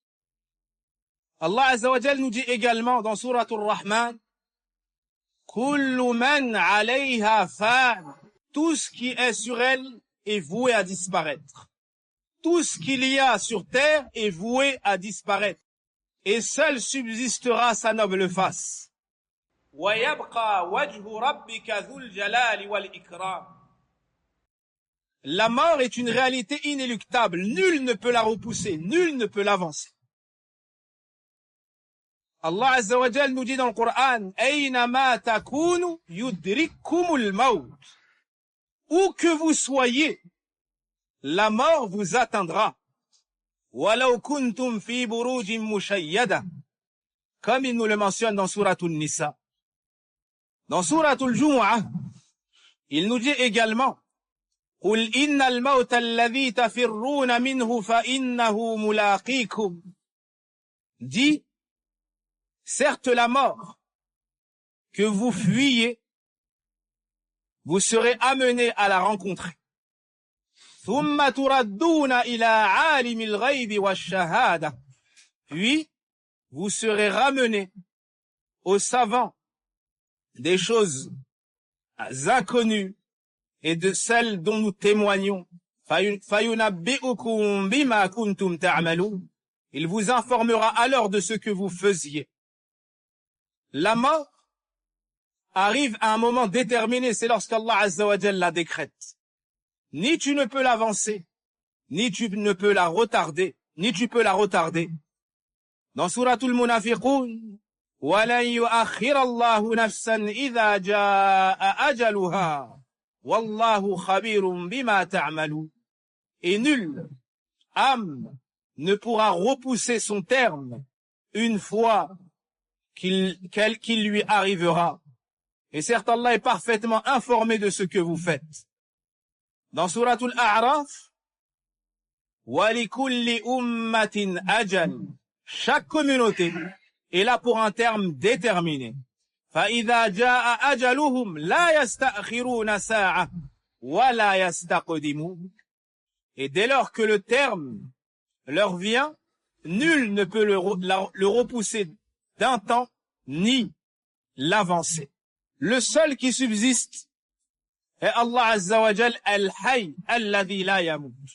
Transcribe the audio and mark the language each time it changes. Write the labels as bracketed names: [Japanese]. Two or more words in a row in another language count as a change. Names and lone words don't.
[French] Allah [Arabic] عز وجل [French] nous dit également dans Surat Ar-Rahman, [Arabic] كل من عليها فان, [French] tout ce qui est sur elle est voué à disparaître. Tout ce qu'il y a sur terre est voué à disparaître. Et seul subsistera sa noble face. [Arabic] ويبقى وجه ربك ذو الجلال والإكرام. [French] La mort est une réalité inéluctable. Nul ne peut la repousser, nul ne peut l'avancer. Allah [Arabic] عز وجل [French] nous dit dans le Coran, [Arabic] أينما تكونوا يدرككم الموت. [French] Où que vous soyez, la mort vous atteindra. [Arabic] ولو كنتم في بروج مشيدة. [French] Comme il nous le mentionne dans Suratul Nisa. Dans Suratul Jumu'ah, il nous dit également, [Arabic] قل إن الموت الذي تفرون منه فإنه ملاقيكم. [French] Dit, certes la mort que vous fuyez, vous serez amenés à la rencontrer. [Arabic] ثم تردون إلى عالم الغيب والشهادة. [French] Puis, vous serez ramenés aux savants des choses inconnues et de celles dont nous témoignons. [Arabic] فينبئكم بما كنتم تعملون. [French] Il vous informera alors de ce que vous faisiez. La mort arrive à un moment déterminé, c'est lorsqu'Allah [Arabic] عز وجل [French] la décrète. Ni tu ne peux l'avancer, ni tu ne peux la retarder, ni tu peux la retarder. [Arabic] Dans Suratul Munafiqun, وَلَنْ يُؤَخِّرَ اللَّهُ نَفْسًا إِذَا جَاءَ أَجَلُهَا وَاللَّهُ خَبِيرٌ بِمَا تَعْمَلُونَ. [French] Et nulle âme ne pourra repousser son terme une fois qu'il lui arrivera. Et certes, Allah est parfaitement informé de ce que vous faites. Dans Suratul A'raf, [Arabic] وَلِكُلِّ أُمَّةٍ أَجَلٌ. [French] Chaque communauté est là pour un terme déterminé. [Arabic] فَإِذَا جَاءَ أَجَلُهُمْ لَا يَسْتَأْخِرُونَ سَاعَةً وَلَا يَسْتَقْدِمُونَ. [French] Et dès lors que le terme leur vient, nul ne peut le repousser d'un temps, ni l'avancer. Le seul qui subsiste est Allah [Arabic] عز وجل الحي الذي لا يموت.